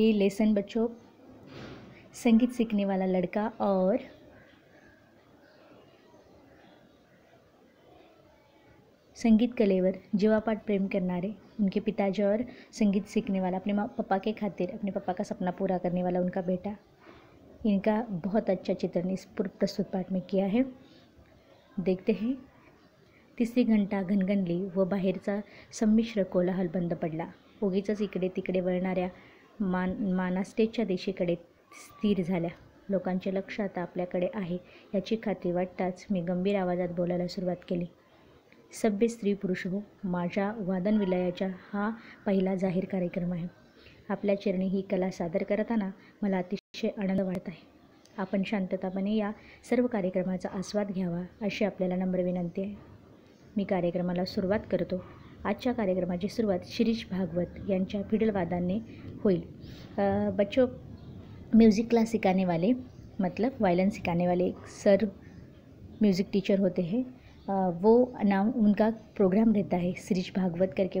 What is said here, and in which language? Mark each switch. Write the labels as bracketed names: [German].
[Hindi] ये लेसन बच्चों संगीत सीखने वाला लड़का और संगीत कलेवर [Marathi] जीवापाड प्रेम करनारे [Hindi] उनके पिताजी और संगीत सीखने वाला अपने पापा के खातिर अपने पापा का सपना पूरा करने वाला उनका बेटा, इनका बहुत अच्छा चित्रण इस प्रस्तुत पाठ में किया है। देखते हैं। [Marathi] तिसरी घंटा घणघणली व बाहेरचा संमिश्र कोलाहल बंद पडला। उगीचच इकडे तिकडे वळणाऱ्या माना स्टेजच्या दिशेकडे स्थिर झाल्या। लोकांचे लक्ष आता आपल्याकडे आहे याची खात्री वाटताच मी गंभीर आवाजात बोलायला सुरुवात केली। सभ्य स्त्री पुरुष हो, माझ्या वादन विलयाचा हा पहिला जाहीर कार्यक्रम आहे। आपल्या चरणी ही कला सादर करताना मला अतिशय आनंद वाटत आहे। आपण शांततापणे या सर्व कार्यक्रमाचा आस्वाद घ्यावा अशी आपल्याला नम्र विनंती आहे। मी कार्यक्रमाला सुरुवात करतो। आजच्या कार्यक्रमाची सुरुवात शिरीष भागवत यांच्या फिडलवादनाने होईल। [Hindi] बच्चों, म्यूज़िक क्लास सिखाने वाले मतलब वायलिन सिखाने वाले एक सर म्यूज़िक टीचर होते हैं। वो नाम उनका प्रोग्राम रहता है शिरीष भागवत करके।